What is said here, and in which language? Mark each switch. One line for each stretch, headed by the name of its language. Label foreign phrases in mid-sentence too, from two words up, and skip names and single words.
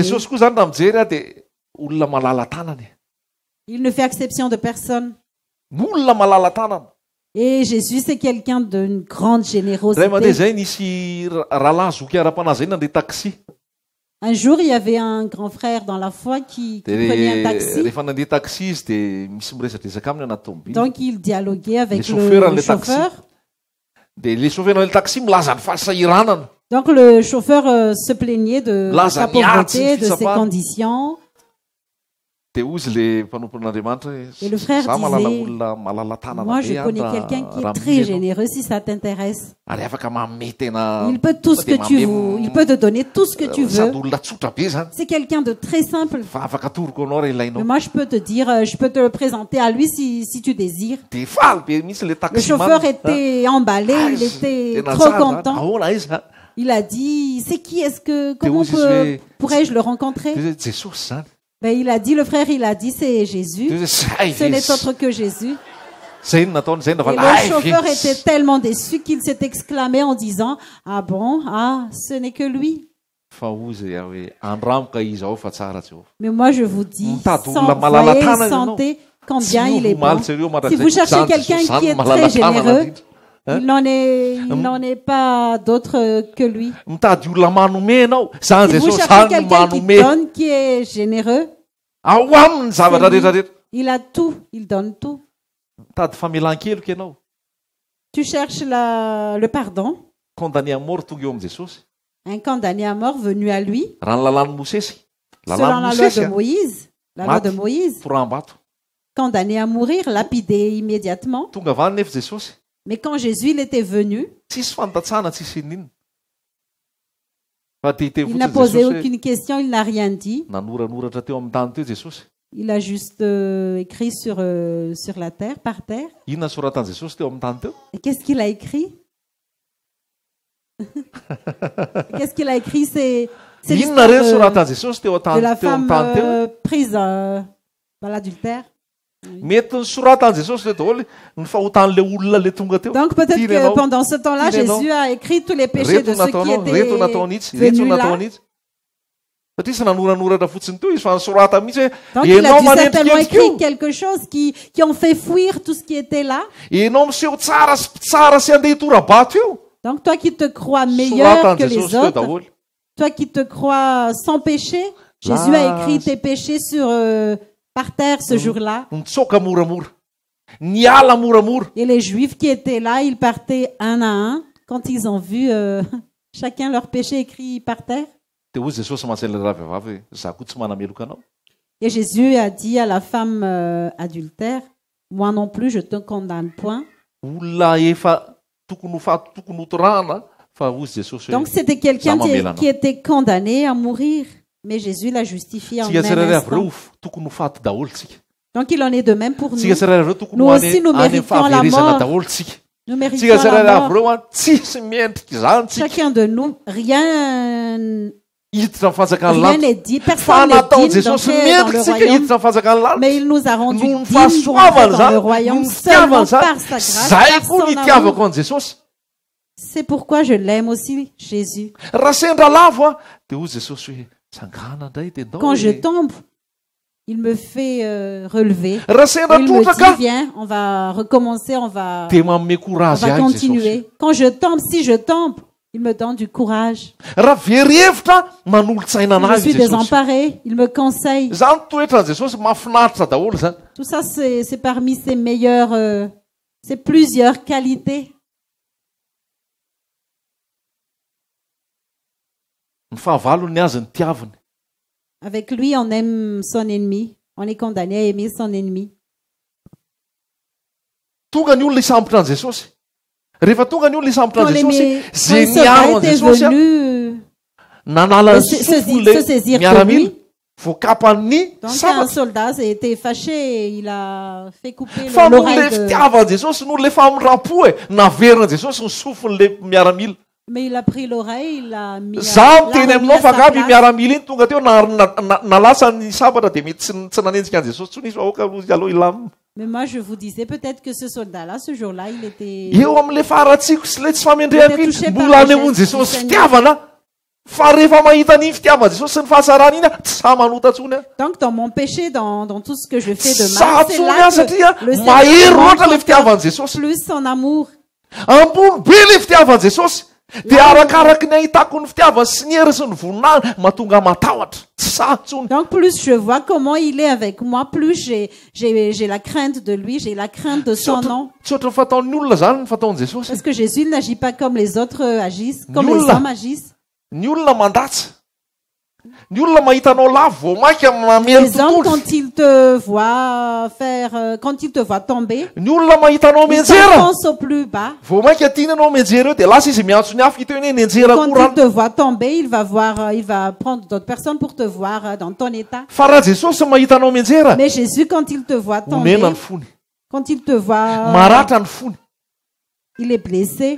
Malagasy: Jesosy koa zany raha mijery a dia olona malala tanany
French: Il ne fait exception de personne.
Malagasy: olona malala tanana
French: Et Jésus, c'est quelqu'un d'une grande
Malagasy: ray mandeha
French: générosité.
Malagasy: zay nisy rahalahy zoky ara-panazahina nde taxi
French: Un jour, il y avait un grand frère dans la foi qui prenait un taxi.
Malagasy: rehefa nandeha taxi izy dia misy miresadresaka aminy anaty tomobily
French: Donc, il dialoguait avec Les chauffeurs, le les taxis. chauffeur.
Malagasy: dia
French: le chauffeur-le taxi
Malagasy: milaza ny fahasahiranana
French: Donc, le chauffeur se plaignait de Là, sa ça n'y a, pauvreté, c'est de ses fils à conditions.
Malagasy: dia ozy le mpanompon'andriamanitra
French: Et le frère
Malagasy: za malala
French: disait,
Malagasy: olona malala tanana
French: Moi,
Malagasy: be
French: je connais
Malagasy: andra
French: quelqu'un qui
Malagasy: raha
French: est très
Malagasy: mila ianao.
French: généreux, si ça t'intéresse.
Malagasy: ary afaka manome tena
French: Il peut tout ce que tu veux. Il peut te donner tout ce que tu veux.
Malagasy: sady olona tsotra be zany
French: C'est quelqu'un de très simple.
Malagasy: fa afaka atoroko anao raha
French: Mais
Malagasy: ilainao
French: moi, je peux te dire, je peux te le présenter à lui si tu désires.
Malagasy: dia faly be misy le
French: Le taxi chauffeur était emballé, il était trop content.
Malagasy: ahoana izy a
French: Il a dit, c'est qui est-ce que, T'es comment où, Jésus? pourrais-je le rencontrer?
Malagasy: Jesosy zany
French: Ben, il a dit, le frère, il a dit, c'est Jésus. Ce n'est autre que Jésus.
Malagasy: zay no nataony zay
French: Et
Malagasy: nava
French: le chauffeur était tellement déçu qu'il s'est exclamé en disant, ah bon, ah, ce n'est que lui.
Malagasy: fa ozy hoe andramoka izy ao fa tsara Jehova
French: Mais moi, je vous dis,
Malagasy: Mitady olona malala
French: voyez,
Malagasy: tanana
French: sentez combien
Malagasy: Tsy
French: il est
Malagasy: miova
French: bon.
Malagasy: omaly zareo
French: Si vous cherchez quelqu'un qui est très généreux, Hein? il n'en est pas d'autre que lui.
Malagasy: mitady olona manome anao zany
French: Si vous
Malagasy: Jesosy
French: cherchez
Malagasy: zany no
French: quelqu'un qui
Malagasy: manome
French: donne, qui est généreux,
Malagasy: ao aminy zavatra
French: C'est lui.
Malagasy: rehetrarehetra
French: il a tout, il donne tout.
Malagasy: mitady famelan-keloka ianao
French: Tu cherches le pardon. condamné à mort
Malagasy: tonga eo amin'i Jesosy
French: Un condamné à mort venu à lui.
Malagasy: raha ny lalàny Mosesy
French: Selon la loi de Moïse, la loi de Moïse,
Malagasy: Foram-bato.
French: condamné à mourir, lapidé immédiatement.
Malagasy: Tonga avany nefa Jesosy.
French: Mais quand Jésus il était venu,
Malagasy: Tsisy fantatsana, tsisy inona. Fa tete
French: il n'a
Malagasy: fotsiny
French: posé
Malagasy: Jesosy.
French: aucune question, il n'a rien dit.
Malagasy: Nanoranoratra teo amin'ny tany teo Jesosy.
French: Il a juste écrit sur la terre, par terre.
Malagasy: Inona soratany Jesosy teo amin'ny tany teo?
French: Et qu'est-ce qu'il a écrit? Qu'est-ce qu'il a écrit? C'est
Malagasy: Inona
French: l'histoire
Malagasy: reny soratany Jesosy teo
French: de la
Malagasy: teo amin'ny
French: femme
Malagasy: tany teo?
French: prise dans l'adultère.
Malagasy: Mety ny soratany Jesosy le daholo ny fahotan'le olona le tonga teo.
French: Donc peut-être que
Malagasy: Tianao.
French: pendant ce temps-là,
Malagasy: Tianao.
French: Jésus a écrit tous les péchés de
Malagasy: Reto
French: ceux qui
Malagasy: nataonao, reto nataony itsy, reto
French: étaient venus
Malagasy: nataony
French: là.
Malagasy: itsy. Satria tsy nanoranoratra fotsiny teo izy fa nysorata mihitsy hoe
French: Donc il a
Malagasy: enao
French: dû certainement
Malagasy: manendrikendrika
French: écrit
Malagasy: io.
French: quelque chose qui ont fait fuir tout ce qui était là.
Malagasy: Enao miseho tsara sy andeha tora-bato io.
French: Donc toi qui te crois meilleur
Malagasy: Soratany
French: que
Malagasy: Jesosy
French: les
Malagasy: teo
French: autres,
Malagasy: daholo.
French: toi qui te crois sans péché, Jésus a écrit tes péchés par terre ce jour-là.
Malagasy: Nitsoka moramora. Niala moramora.
French: Et les Juifs qui étaient là, ils partaient un à un quand ils ont vu chacun leur péché écrit par terre.
Malagasy: Dia hoy Jesosy mahatsy ilay ravavavy hoe za koa tsy manameloka anao.
French: Et Jésus a dit à la femme adultère, moi non plus je te condamne point.
Malagasy: Olona efa tokony hotorahana fa hoy Jesosy
French: Donc
Malagasy: hoe
French: c'était quelqu'un
Malagasy: za mamela
French: qui
Malagasy: anao.
French: était condamné à mourir. Mais Jésus l'a justifié en
Malagasy: Tsika
French: même
Malagasy: tsirairay avy
French: instant.
Malagasy: ireo tokony ho faty daholo tsika.
French: Donc il en est de même pour nous.
Malagasy: Tsika tsirairay avy ireo tokony
French: Nous
Malagasy: ho
French: aussi, nous
Malagasy: any amin'ny
French: méritons la
Malagasy: fahaverezana
French: mort.
Malagasy: daholo tsika.
French: Nous méritons
Malagasy: Tsika tsirairay
French: la
Malagasy: avy
French: mort.
Malagasy: ireo tsisy miendrika izany tsika.
French: Chacun de nous, rien
Malagasy: Hiditra amin'ny fanjakany
French: rien
Malagasy: lanitra.
French: n'est dit.
Malagasy: Fa
French: Personne n'est
Malagasy: nataony
French: digne
Malagasy: Jesosy
French: d'entrer dans
Malagasy: miendrika
French: le
Malagasy: tsika
French: royaume.
Malagasy: hiditra amin'ny fanjakany lanitra.
French: Mais il nous a rendus
Malagasy: Noho ny
French: dignes pour entrer
Malagasy: fahasoavany
French: dans le
Malagasy: zany,
French: royaume
Malagasy: noho ny
French: seulement
Malagasy: fitiavany
French: par
Malagasy: zany.
French: sa grâce,
Malagasy: Zay
French: par
Malagasy: koa
French: son
Malagasy: nitiavako
French: amour.
Malagasy: an Jesosy.
French: C'est pourquoi je l'aime aussi, Jésus.
Malagasy: Raha sendra lavo a dia hoy Jesosy hoe tsangana indray dia ndao
French: Quand je
Malagasy: hoe.
French: tombe, il me fait relever.
Malagasy: Raha sendra
French: Il me
Malagasy: trotraka
French: dit, viens, on va recommencer, on va
Malagasy: dia manome courage ahy Jesosy.
French: continuer. Quand je tombe, si je tombe, il me donne du courage.
Malagasy: Raha very-hevitra manolotsaina
French: Si je
Malagasy: anazy
French: suis
Malagasy: Jesosy.
French: désemparé, il me conseille.
Malagasy: Zany toetra Jesosy mahafinaritra daholo zany.
French: Tout ça, c'est parmi ses meilleures, ses plusieurs qualités.
Malagasy: Ny fahavalony azy ny tiaviny.
French: Avec lui, on aime son ennemi. On est condamné à aimer son ennemi.
Malagasy: Tonga ny olona hisambotra an Jesosy. Rehefa tonga ny olona hisambotra
French: Quand
Malagasy: an
French: les,
Malagasy: Jesosy,
French: quand
Malagasy: zay
French: les
Malagasy: miaro
French: soldats
Malagasy: an
French: étaient
Malagasy: Jesosy a,
French: venus,
Malagasy: nanala ny
French: se
Malagasy: sofony
French: saisir
Malagasy: le
French: de
Malagasy: miaramila,
French: lui.
Malagasy: voakapan'ny
French: donc un
Malagasy: sabatra.
French: soldat s'est été fâché, il a fait couper
Malagasy: Fa noho
French: l'oreille
Malagasy: le
French: de...
Malagasy: fitiava an Jesosy, noho le famindram-po naverina an Jesosy ny sofon'le miaramila.
French: Mais il a pris l'oreille, il l'a mis
Malagasy: Za
French: l'a
Malagasy: miteny
French: remis
Malagasy: aminao
French: à
Malagasy: fa
French: sa
Malagasy: gaby
French: place.
Malagasy: miaramila iny tonga teo nalasa ny sabatra dia mety tsy nanenjika an Jesosy tsony izy fa aoka aloha ilamina.
French: Mais moi, je vous disais peut-être que ce soldat-là, ce jour-là, il était...
Malagasy: Eo amin'le faratsiko sy le tsy famendrehako iny
French: touché par
Malagasy: mbola
French: la
Malagasy: anehoany
French: geste
Malagasy: Jesosy
French: du
Malagasy: fitiavana. Fa rehefa mahita ny fitiavan Jesosy sy ny fahasarany iny a, tsy sa manotatsony a.
French: Donc, dans mon péché, dans tout ce que je fais de
Malagasy: Sa
French: mal, c'est
Malagasy: tsony
French: là
Malagasy: a satria
French: que le
Malagasy: mahery
French: Seigneur
Malagasy: loatra le
French: montre
Malagasy: fitiavan Jesosy.
French: plus son amour.
Malagasy: Ambony be le fitiavan Jesosy. Dia arakaraky ny ahitako ny fitiavany sy ny hery sy ny voninahiny mahatonga matahotra. Tsy sa tsony.
French: Donc, plus je vois comment il est avec moi, plus j'ai la crainte de lui, j'ai la crainte de son nom.
Malagasy: Tsy ohatry ny fataon'ny olona zany ny fataon'i Jesosy.
French: Parce que Jésus n'agit pas comme les autres agissent, comme Nul les là. hommes agissent.
Malagasy: Ny olona mandatsy. Ny olona mahitanao lavo vao mainka mamelo
French: Les hommes,
Malagasy: tontolo.
French: quand ils te voient quand ils te voient tomber,
Malagasy: Ny olona mahitanao
French: ils
Malagasy: menjera.
French: t'enfoncent au plus bas.
Malagasy: Vao mainka tiana anao menjera eo dia lasa izy miantso ny hafa hita hoe nenjera
French: Quand
Malagasy: koa
French: il te voit tomber, il va prendre d'autres personnes pour te voir dans ton état.
Malagasy: fa raha Jesosy mahitanao menjera,
French: Mais Jésus, quand il te voit tomber,
Malagasy: omena ny fony,
French: quand il te voit,
Malagasy: maratra ny fony,
French: il est blessé,